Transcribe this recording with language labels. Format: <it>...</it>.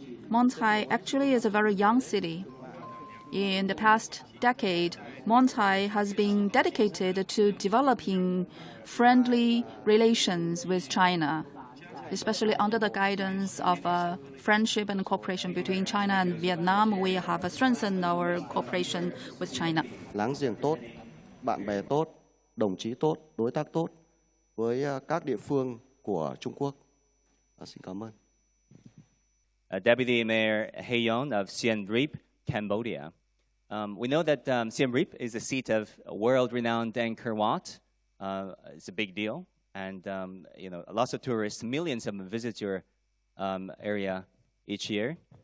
<en>Mon Chai actually is a very young city. In the past decade, Mon Chai has been dedicated to developing friendly relations with China, especially under the guidance of friendship and cooperation between China and Vietnam. We have strengthened our cooperation with China.</en> <vi>Láng giềng tốt, bạn bè tốt, đồng chí tốt, đối tác tốt với các địa phương của Trung Quốc. Xin cảm ơn.</vi> <en>Deputy Mayor Hayon of Siem Reap, Cambodia. We know that Siem Reap is the seat of world-renowned Angkor Wat. It's a big deal, and lots of tourists, millions of them visit your area each year.</en>